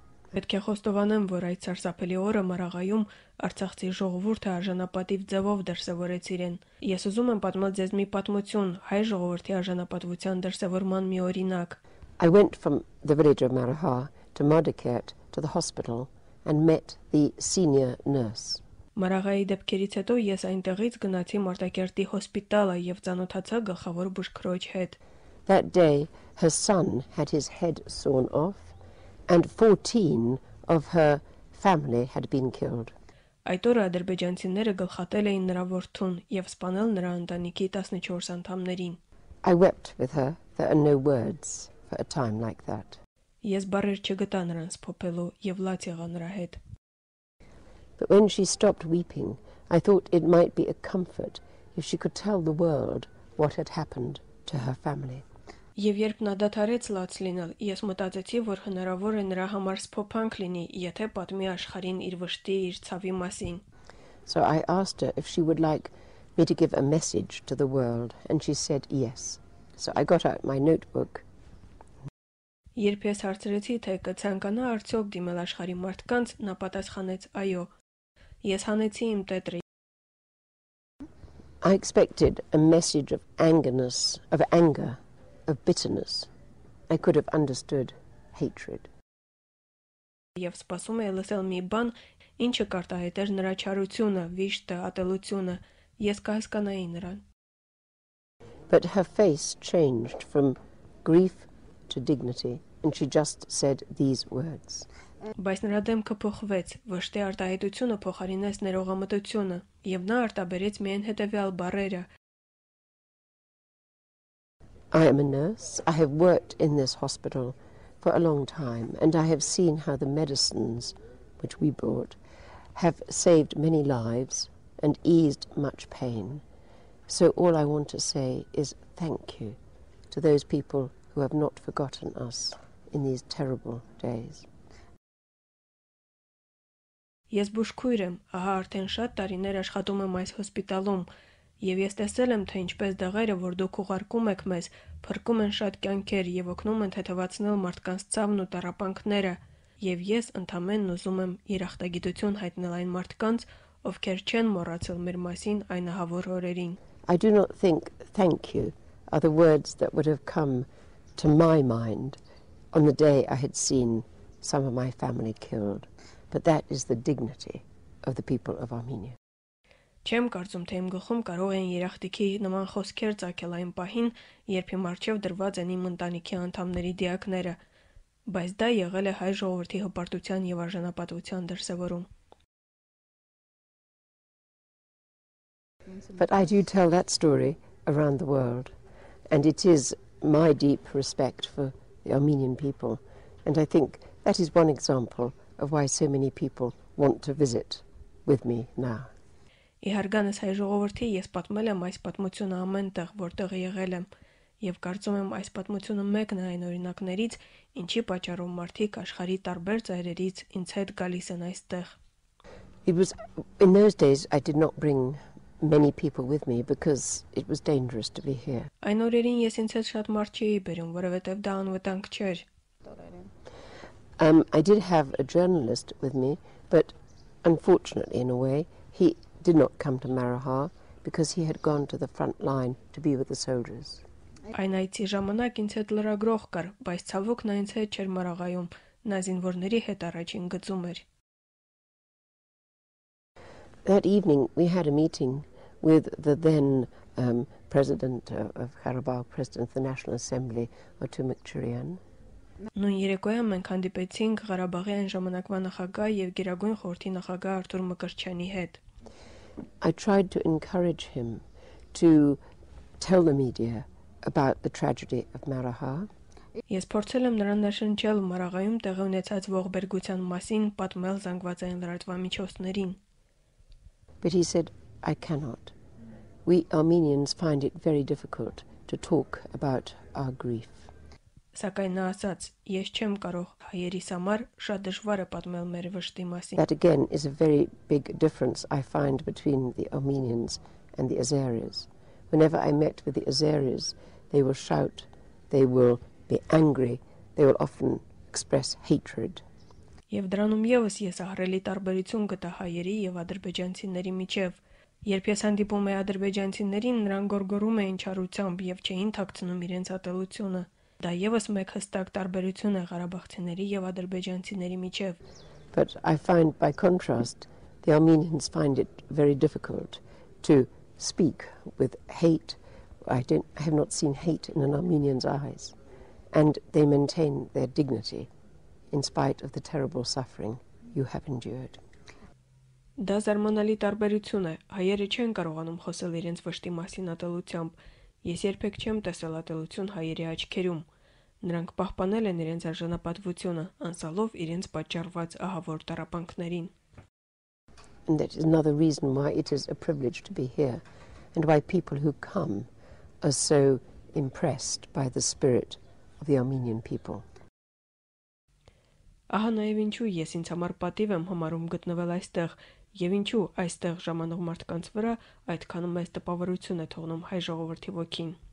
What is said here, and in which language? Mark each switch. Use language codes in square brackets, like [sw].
[hy] Պետք է խոստովանեմ, որ այդ սարսափելի օրը Մարաղայում Արցախցի ժողովուրդը արժանապատիվ ձևով դրսևորեց իրեն։ Ես ուզում եմ պատմել ձեզ մի պատմություն հայ ժողովրդի արժանապատվության դրսևորման մի օրինակ։ [en] I went from the village of MARAGHA to Mardaket to the hospital and met the senior nurse. [hy] Մարաղայի դեպքերից հետո ես այնտեղից գնացի Մարտակերտի հոսպիտալը եւ ծանոթացա գլխավոր բուժքրոջ հետ։ [en] That day her son had his head sawn off and 14 of her family had been killed. [hy] Այդ օրը ադրբեջանցիները գլխատել էին նրա որդուն եւ սպանել նրա ընտանիքի 14 անդամներին։ [en] I wept with her. There are no words for a time like that. [hy] Ես բառեր չգտա նրանց փոփելու եւ լաց եղա նրա հետ։ [en] But when she stopped weeping, I thought it might be a comfort if she could tell the world what had happened to her family. [hy] Եվ երբ նա դադարեց լաց լինել, ես մտածեցի, որ հնարավոր է նրա համար սփոփանք լինի, եթե պատմի աշխարհին իր վշտի, իր ցավի մասին։ [en] So I asked her if she would like me to give a message to the world, and she said yes. So I got out my notebook. [hy] Երբ ես հարցրեցի, թե կցանկանա արդյոք դիմել աշխարհի մարդկանց, նա պատասխանեց այո։ Ես հանեցի իմ տետրը։ [en] I expected a message of anger, of bitterness. I could have understood hatred. [hy] Եվ սպասում էի լսել մի բան, ինչը կարտահայտեր նրա չարությունը, վիշտը, ատելությունը։ Ես կհասկանայի նրան։ [en] But her face changed from grief to dignity, and she just said these words. [hy] Բայց նրա դեմքը փոխվեց, վշտի արտահայտությունը փոխարինեց ներողամտությունը, եւ նա արտաբերեց միայն հետեւյալ բառերը. [en] I am a nurse. I have worked in this hospital for a long time, and I have seen how the medicines which we brought have saved many lives and eased much pain. So all I want to say is thank you to those people who have not forgotten us in these terrible days. [hy] Ես բուժքույր եմ, ահա արդեն շատ տարիներ աշխատում եմ այս հոսպիտալում, եւ ես տեսել եմ, թե ինչպես դեղերը, որ դուք ուղարկում եք մեզ, փրկում են շատ կյանքեր եւ օգնում են թեթևացնել մարդկանց ցավն ու տառապանքները, եւ ես ընդամենն ուզում եմ երախտագիտություն հայտնել այն մարդկանց, ովքեր չեն մոռացել մեր մասին այն ահավոր օրերին։ [en] I do not think thank you are the words that would have come to my mind on the day I had seen some of my family killed, but that is the dignity of the people of Armenia. [hy] Չեմ կարծում, թե իմ գլխում կարող են երախտիկի նման խոսքեր ծագել այն պահին, երբ իմ առջև դրված են իմ ընտանիքի անդամների դիակները, բայց դա եղել է հայ ժողովրդի հպարտության եւ արժանապատվության դրսեւորում։ [en] But I do tell that story around the world, and it is my deep respect for the Armenian people, and I think that is one example of why so many people want to visit with me now. [hy] Իհարգանս հայ ժողովրդի ես պատմել եմ այս պատմությունը ամեն տեղ, որտեղ եղել եմ, եւ կարծում եմ այս պատմությունը մեկն է այն օրինակներից, ինչի պատճառով մարդիկ աշխարհի տարբեր ծայրերից ինձ հետ գալիս են այստեղ։ [en] It was in those days I did not bring many people with me because it was dangerous to be here. [hy] Այն օրերին ես ինձ հետ շատ մարդ չէի բերում, որովհետեւ դա անվտանգ չէր։ [en] I did have a journalist with me, but unfortunately in a way he did not come to MARAGHA because he had gone to the front line to be with the soldiers. [hy] Այն այցի ժամանակ ինձ հետ լրագրող կար, բայց ցավոք նա ինձ հետ չէր Մարաղայում, նա զինվորների հետ առաջին գծում էր։ [en] That evening we had a meeting with the then president of Karabakh, president of the National Assembly, Otumikchurian. [hy] Նույն երեկոյան մենք հանդիպեցինք Ղարաբաղի այն ժամանակվա նախագահ եւ Գերագույն խորհրդի նախագահ Արտուր Մկրտչյանի հետ։ [en] I tried to encourage him to tell the media about the tragedy of MARAGHA. [hy] Ես փորձել եմ նրան ներշնչել Մարաղայում տեղի ունեցած ողբերգության մասին, պատմել զանգվածային լրատվամիջոցներին։ [en] But he said, I cannot. We Armenians find it very difficult to talk about our grief. [hy] Սակայն նա ասաց, ես չեմ կարող հայերիս համար շատ դժվար է պատմել մեր վշտի մասին։ [en] That again is a very big difference I find between the Armenians and the Azeris. Whenever I met with the Azeris, they will shout, they will be angry, they will often express hatred. [hy] Եվ դրանում եւս ես ահռելի տարբերություն գտա հայերի եւ ադրբեջանցիների միջև։ Երբ ես հանդիպում էի ադրբեջանցիներին, նրանք գոռգոռում էին չարությամբ եւ չէին թաքցնում իրենց ատելությունը։ Դա եւս մեկ հստակ տարբերություն է ղարաբաղցիների եւ ադրբեջանցիների միջև։ [en] But I find by contrast the Armenians find it very difficult to speak with hate. I have not seen hate in an Armenian's eyes, and they maintain their dignity in spite of the terrible suffering you have endured. [hy] Դա զարմանալի տարբերություն է։ Հայերը չեն կարողանում խոսել իրենց վշտի մասին ատելությամբ։ Ես երբեք չեմ տեսել ատելություն հայերի աչքերում։ Նրանք պահպանել են իրենց արժանապատվությունը, անցալով իրենց պատճառված ահավոր տառապանքներին։ [en] And that is another reason why it is a privilege to be here, and why people who come are so impressed by the spirit of the Armenian people. [hy] Ահա նաև ինչու ես ինձ համար պատիվ եմ համարում գտնվել այստեղ, եւ ինչու այստեղ ժամանող մարդկանց վրա այդքան մեծ տպավորություն է թողնում հայ ժողովրդի ոգին։